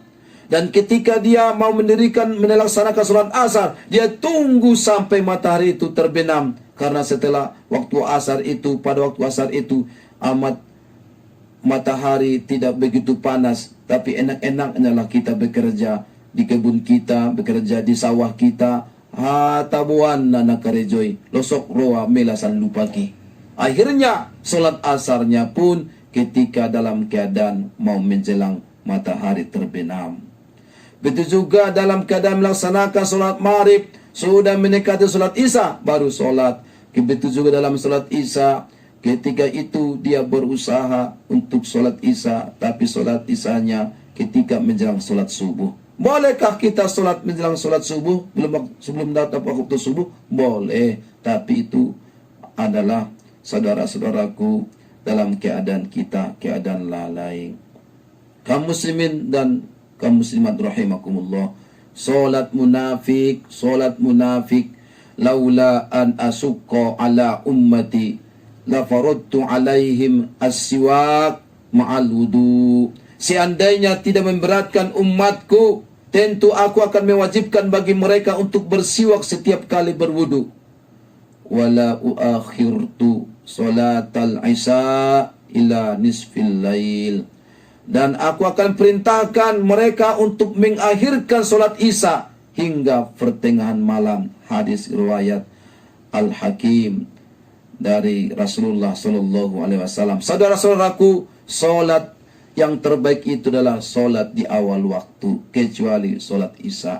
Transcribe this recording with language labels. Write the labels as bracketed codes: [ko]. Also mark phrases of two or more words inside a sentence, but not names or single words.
[id] Dan ketika dia mau melaksanakan sholat asar, dia tunggu sampai matahari itu terbenam. Karena setelah waktu asar itu, pada waktu asar itu amat matahari tidak begitu panas. Tapi enak-enaknya lah kita bekerja di kebun kita, bekerja di sawah kita. [bbc] Tabuan na nakarejoi, losok roa melasan lupaki. [id] Akhirnya sholat asarnya pun ketika dalam keadaan mau menjelang matahari terbenam. Begitu juga dalam keadaan melaksanakan sholat maghrib, sudah mendekati sholat isya, baru sholat. Begitu juga dalam sholat isya, ketika itu dia berusaha untuk sholat isya, tapi sholat isyanya ketika menjelang sholat subuh. Bolehkah kita sholat menjelang sholat subuh, sebelum datang waktu subuh? Boleh, tapi itu adalah saudara-saudaraku dalam keadaan kita, keadaan lalai. Kaum muslimin dan kaum muslimat rahimakumullah, salat munafik, [ar] لولا أن أشق على أمتي لفرضت عليهم السواك مع الوضوء. [id] Seandainya tidak memberatkan umatku, tentu aku akan mewajibkan bagi mereka untuk bersiwak setiap kali berwudu. [ar] ولأخرت صلاة العشاء إلى نصف الليل. [id] Dan aku akan perintahkan mereka untuk mengakhirkan salat isya hingga pertengahan malam. Hadis riwayat Al-Hakim dari Rasulullah [ar] صلى الله عليه وسلم. [id] Saudara-saudaraku, salat yang terbaik itu adalah salat di awal waktu, kecuali salat isya.